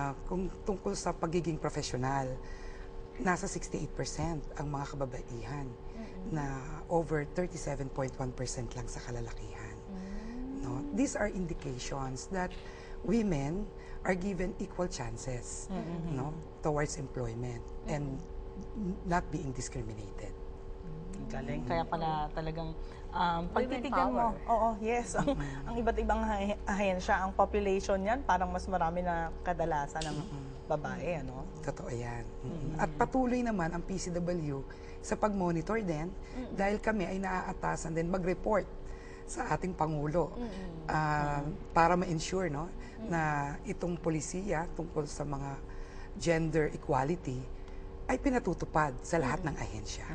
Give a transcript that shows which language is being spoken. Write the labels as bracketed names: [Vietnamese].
[Filipino] Kung tungkol sa pagiging profesional, nasa 68% ang mga kababaihan na over 37.1% lang sa kalalakihan. No? [English] These are indications that women are given equal chances, no, towards employment and not being discriminated. [Filipino] Galing. Kaya pala talagang pagtitigan mo, yes, ang iba't ibang ahensya, ang population yan, parang mas marami na kadalasan ng babae, ano? Totoo yan. At patuloy naman ang PCW sa pag-monitor din dahil kami ay naaatasan din mag-report sa ating Pangulo para ma-ensure, no, na itong polisiya tungkol sa mga gender equality ay pinatutupad sa lahat ng ahensya.